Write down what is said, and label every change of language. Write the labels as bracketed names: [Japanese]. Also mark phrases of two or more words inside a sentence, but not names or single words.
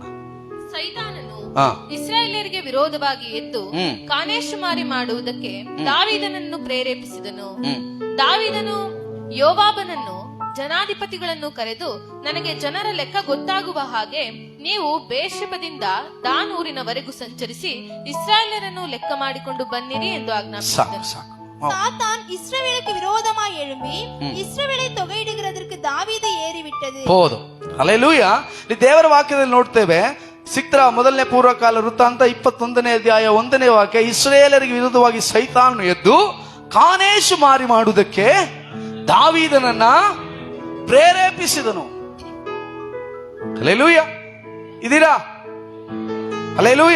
[Kannada] ಸೈತಾನನು ಇಸ್ರಾಯೇಲ್ಯರಿಗೆ ವಿರೋಧವಾಗಿ ಎದ್ದು ಕಾನೇಶುಮಾರಿ ಮಾಡುವುದಕ್ಕೆ ದಾವೀದನನ್ನು ಪ್ರೇರೇಪಿಸಿದನು. ದಾವೀದನು ಯೋವಾಬನನ್ನು ಜನಾಧಿಪತಿಗಳನ್ನು ಕರೆದು, ನನಗೆ ಜನರ ಲೆಕ್ಕ ಗೊತ್ತಾಗುವ ಹಾಗೆ ನೀವು ಬೇರ್ಷೆಬದಿಂದ ದಾನ್ ಊರಿನವರೆಗೂ ಸಂಚರಿಸಿ ಇಸ್ರಾಯೇಲರನ್ನು ಲೆಕ್ಕ ಮಾಡಿಕೊಂಡು ಬನ್ನಿರಿ ಎಂದು ಆಜ್ಞಾಪಿಸಿದನು. [Tamil] சாத்தான் இஸ்ரவேலுக்கு விரோதமாய் எழும்பி இஸ்ரவேலை தொகையிடுகிறதற்கு தாவீதை ஏறிவிட்டது. போதும். [Kannada] ಹಲ್ಲೆಲೂಯಾ. ದೇವರ ವಾಕ್ಯದಲ್ಲಿ ನೋಡ್ತೇವೆ, ಸಿಕ್ತರ ಮೊದಲನೇ ಪೂರ್ವಕಾಲ ವೃತ್ತಾಂತ 21ನೇ ಅಧ್ಯಾಯ 1ನೇ ವಾಕ್ಯ, ಇಸ್ರಾಯೇಲರಿಗೆ ವಿರುದ್ಧವಾಗಿ ಸೈತಾನನು ಎದ್ದು ಕಾನೇಶು ಮಾರಿ ಮಾಡುವುದಕ್ಕೆ ದಾವೀದನನ್ನ ಪ್ರೇರೇಪಿಸಿದನು. ಹಲ್ಲೆಲೂಯಾ. ಇದೀರಾ? ಹಲ್ಲೆಲೂಯಾ.